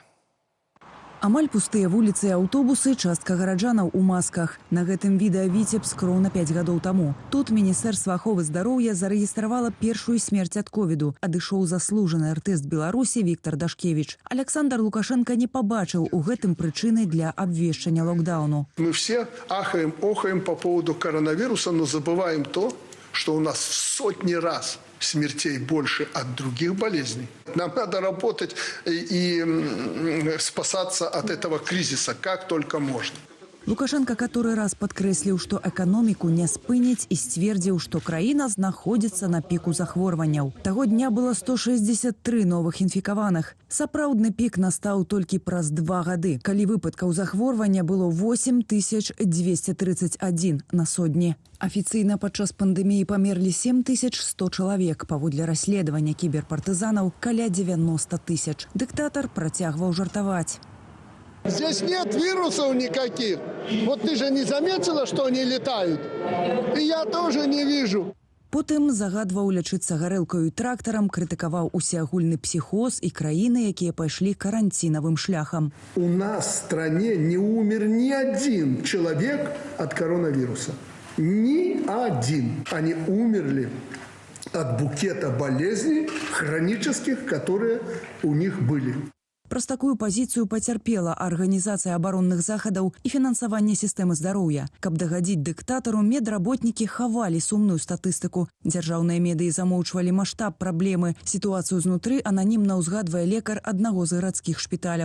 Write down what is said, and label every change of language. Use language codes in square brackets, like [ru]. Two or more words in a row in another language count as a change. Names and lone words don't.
[be] Амаль пустыя вуліцы і аўтобусы, частка гараджанаў у масках. На гэтым відэа Віцебск роўна 5 гадоў таму. Тут Міністэрства аховы здароўя зарэгістравала першую смерць ад ковіду. Адышоў заслужаны артыст Беларусі Віктор Дашкевіч. Александр Лукашенко не пабачыў у гэтым прычынай для абвешчання локдауну. [ru] Мы все ахаем, охаем по поводу коронавируса, но забываем то, что у нас в сотни раз смертей больше от других болезней. Нам надо работать и спасаться от этого кризиса как только можно. [be] Лукашенко который раз падкрэсліў, што эканоміку не спыніць і сцвердзіў, што краіна знаходзіцца на піку захворванняў. Таго дня было 163 новых інфікаваных. Сапраўдны пік настаў толькі праз 2 гады, калі выпадкаў захворвання было 8231 на сотні. Афіцыйна падчас пандэміі памерлі 7100 чалавек, паводле расследавання кіберпартызанаў каля 90 000. Дыктатар працягваў жартаваць. [ru] Здесь нет вирусов никаких. Вот ты же не заметила, что они летают? И я тоже не вижу. [be] Потым загадваў лячыцца гарэлкаю і трактарам, крытыкаваў усеагульны псіхоз і краіны, якія пайшлі каранцінавым шляхам. [ru] У нас в стране не умер ни один человек от коронавируса. Ни один. Они умерли от букета болезней хронических, которые у них были. [be] Праз такую пазіцыю пацярпела арганізацыя абаронных захадаў і фінансаванне сістэмы здароўя. Каб дагадзіць дыктатару, медработнікі хавалі сумную статыстыку. Дзяржаўныя медыі замоўчвалі маштаб праблемы. Сітуацыю знутры ананімна ўзгадвае лекар аднаго з гарадскіх шпіталяў.